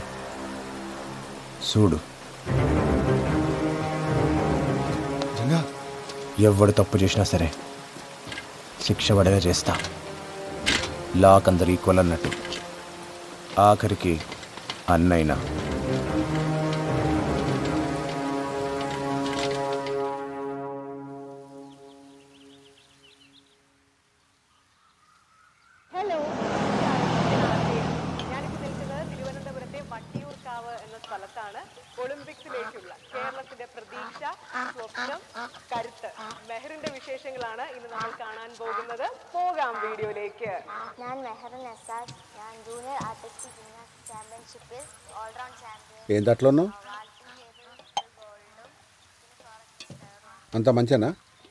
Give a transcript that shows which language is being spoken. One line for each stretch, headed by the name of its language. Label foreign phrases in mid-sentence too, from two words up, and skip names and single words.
Telugu: చూడు, ఎవడు తప్పు చేసినా సరే శిక్ష పడేలా చేస్తా. లాక్ అందరు ఈక్వల్ అన్నట్టు, ఆఖరికి అన్నైనా.
Malayalam: ഞാനിപ്പോൾ നിൽക്കുന്നത് തിരുവനന്തപുരത്തെ വട്ടിയൂർക്കാവ് എന്ന സ്ഥലത്താണ്. ഒളിമ്പിക്സിലേക്കുള്ള കേരളത്തിന്റെ പ്രതീക്ഷ, സ്വപ്നം, കരുത്ത് മെഹറിന്റെ വിശേഷങ്ങളാണ് ഇന്ന് നമ്മൾ കാണാൻ പോകുന്നത്. പോകാം വീഡിയോയിലേക്ക്. ഞാൻ മെഹറിൻ എസാദ്.
English: ഞാൻ junior artistic gymnastic championship all-round champion.
Telugu: ఏం దాంట్లో ఉన్నావు? అంత మంచినా?